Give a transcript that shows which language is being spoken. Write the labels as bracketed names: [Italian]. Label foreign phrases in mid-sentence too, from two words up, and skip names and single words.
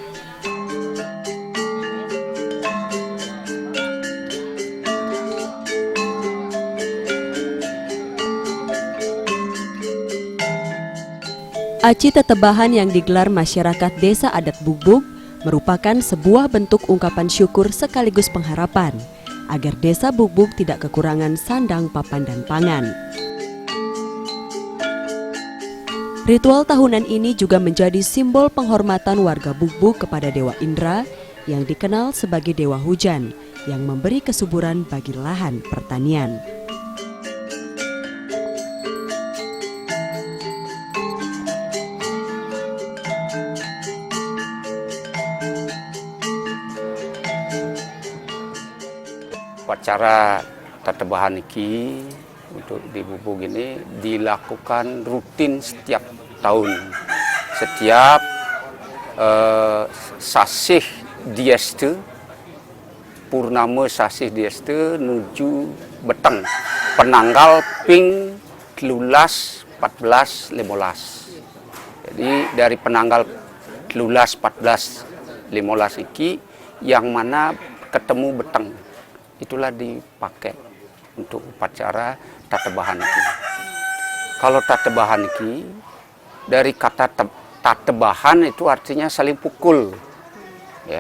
[Indonesian] Aci Tetebahan yang digelar masyarakat Desa Adat Bugbug merupakan sebuah bentuk ungkapan syukur sekaligus pengharapan agar Desa Bugbug tidak kekurangan sandang, papan, dan pangan. Ritual tahunan ini juga menjadi simbol penghormatan warga Bugbug kepada Dewa Indra yang dikenal sebagai Dewa Hujan yang memberi kesuburan bagi lahan pertanian. Upacara Tetebahan iki untuk di Bugbug ini dilakukan rutin setiap tahun. [Balinese] Setiap sasih dieste, purnama sasih dieste nuju beteng, penanggal ping 13, 14, 15. [Indonesian] Jadi dari penanggal 13, 14, 15 iki yang mana ketemu beteng. Itulah dipakai untuk upacara tatebahan iki. Kalau tatebahan iki dari kata tatebahan itu artinya saling pukul, ya.